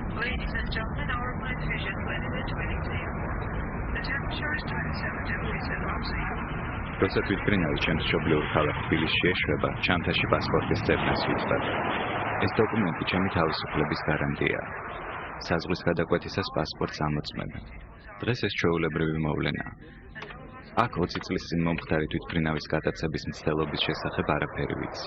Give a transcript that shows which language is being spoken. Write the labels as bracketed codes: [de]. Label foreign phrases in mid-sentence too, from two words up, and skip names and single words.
[en] Ladies and gentlemen, our flight vision landed at 22. The temperature is 27 degrees Celsius. [ka] როცა თვითმფრინავი ჩემს მშობლიურ ქალაქ თბილისში ეშვება, ჩანთაში პასპორტის ძებნას ვიწვევ. ეს დოკუმენტი ჩემი თავისუფლების გარანტია. საზღვრის გადაკვეთისას პასპორტს ამოწმებენ. დღეს ეს ჩვეულებრივი მოვლენაა. აქ 20 წლის წინ მომხდარი თვითმფრინავის გადაცების მცდელობის შესახებ არაფერი ვიცი.